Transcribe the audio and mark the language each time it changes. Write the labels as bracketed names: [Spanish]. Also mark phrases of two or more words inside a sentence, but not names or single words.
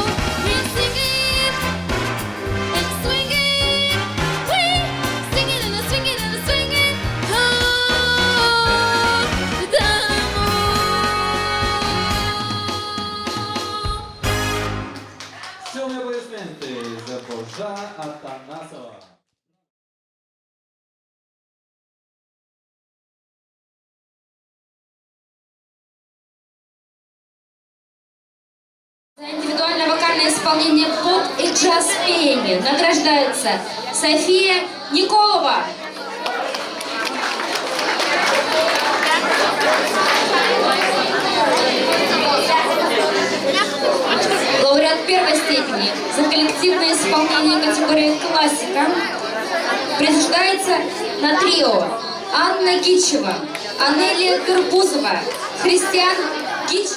[English] We're singing and swinging, we singing and swinging and swinging. Oh, the moon. [Bulgarian] Силни аплодисменти за Божана Атанасова. [Russian] За индивидуальное вокальное исполнение поп и джаз пения награждается София Николова. Лауреат первой степени за коллективное исполнение категории классика присуждается на трио Анна Гичева, Анелия Горбузова, Христиан Гичев.